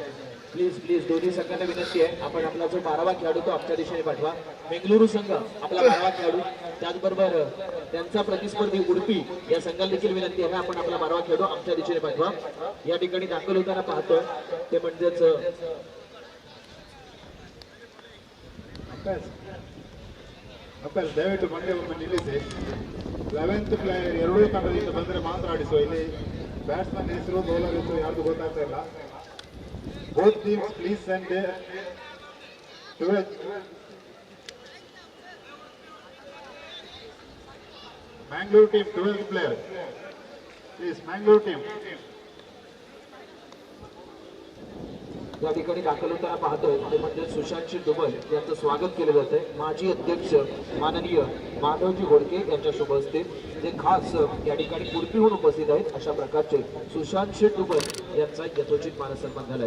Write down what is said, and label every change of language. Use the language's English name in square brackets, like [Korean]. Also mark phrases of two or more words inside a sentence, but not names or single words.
[Marathi] प्लीज दोन्ही संघांना विनंती आहे, आपण आपला जो 12वा खेळाडू तो आमच्या दिशेने पाठवा. बेंगलुरू संघ आपला 12वा खेळाडू, त्याचबरोबर त्यांचा प्रतिस्पर्धी उडुपी या संघाला देखील विनंती आहे, आपण आपला 12वा खेळाडू आमच्या दिशेने पाठवा. या ठिकाणी दाखल होताना पाहतोय ते म्हणजेच [Kannada] ದಯವಿಟ್ಟು ಮಂಡ್ಯ ಒಮ್ಮೆ ನಿಲ್ಲಿಸಿ. 11th ಪ್ಲೇಯರ್ ಎರಡೂ ತಂಡದಿಂದ ಬಂದರೆ ಮಾತ್ರ ಆಡಿಸುವ. ಇಲ್ಲಿ ಬ್ಯಾಟ್ಸ್ಮನ್ ಹೆಸರು ಬೌಲರ್ ಹೆಸರು ಯಾರ್ದು ಗೊತ್ತಾಗ್ತಾ ಇಲ್ಲ. [English] Both teams please send 12th Mangalore team 12th player please. Mangalore team [Marathi] या ठिकाणी दाखल होताना पाहतोय ते म्हणजे सुशांत डुबल यांचं स्वागत केलं जात आहे. माजी अध्यक्ष माननीय माधवजी घोडके यांच्या शुभ हस्ते जे खास या ठिकाणी उडुपीहून उपस्थित आहेत अशा प्रकारचे सुशांत डुबल यांचा यथोचित मानसन्मान झालाय.